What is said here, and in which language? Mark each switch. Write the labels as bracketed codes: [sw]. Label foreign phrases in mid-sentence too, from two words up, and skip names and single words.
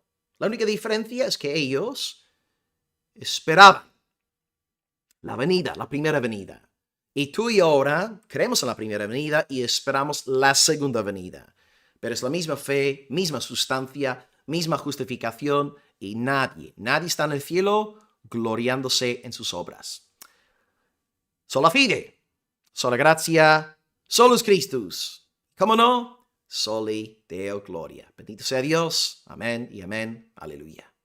[es] La única diferencia es que ellos esperaban la primera venida. Y tú y yo ahora creemos en la primera venida y esperamos la segunda venida. Pero es la misma fe, misma sustancia, misma justificación y nadie está en el cielo gloriándose en sus obras. [la] Sola fide, sola gratia, solus Christus. [es] ¿Cómo no? [la] Soli Deo gloria. [es] Bendito sea Dios. Amén y amén. Aleluya.